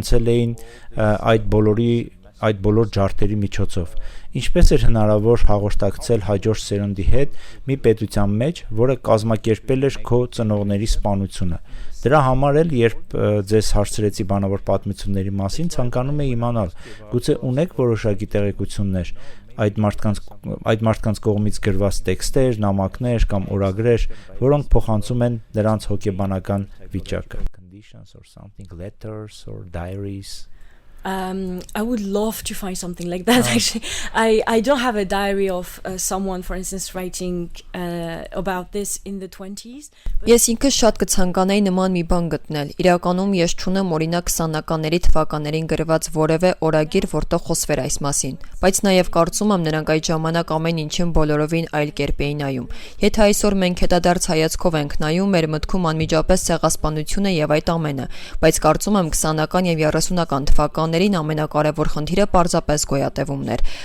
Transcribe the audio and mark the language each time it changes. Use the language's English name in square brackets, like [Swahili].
[Armenian] էին այդ բոլոր ջարդերի միջոցով։ Ինչպես էր հնարավոր հաղորդակցել հաջորդ սերունդի հետ մի պետության մեջ, որը կազմակերպել էր քո ծնողների սպանությունը։ Դրա համար էլ, երբ ձեզ հարցրեցի բանավոր պատմությունների մասին, ցանկանում եի իմանալ, գուցե ունեք որոշակի տեղեկություններ այդ մարդկանց կողմից գրված տեքստեր, նամակներ կամ օրագրեր, որոնք փոխանցում են նրանց հոգեբանական վիճակը։ [English] Conditions or something, letters or diaries. I would love to find something like that. Actually, I don't have a diary of someone, for instance, writing about this in the 20s. [Armenian] Ես ինքս շատ կցանկանայի նման մի բան գտնել։ Իրականում ես չունեմ օրինակ 20-ականների թվականներին գրված որևէ օրագիր, որտեղ խոսվեր այս մասին, բայց նաև կարծում եմ նրանք այդ ժամանակ ամեն ինչին բոլորովին այլ կերպ էին նայում։ Եթե այսօր մենք հետադարձ հայացքով ենք նայում, մեր մտքում անմիջապես ցեղասպանությունը եւ այդ ամենը, բայց կարծում եմ 20-ական եւ 30-ական թվականներին ամենակարևոր խնդիրը պարզապես գոյատևումն էր։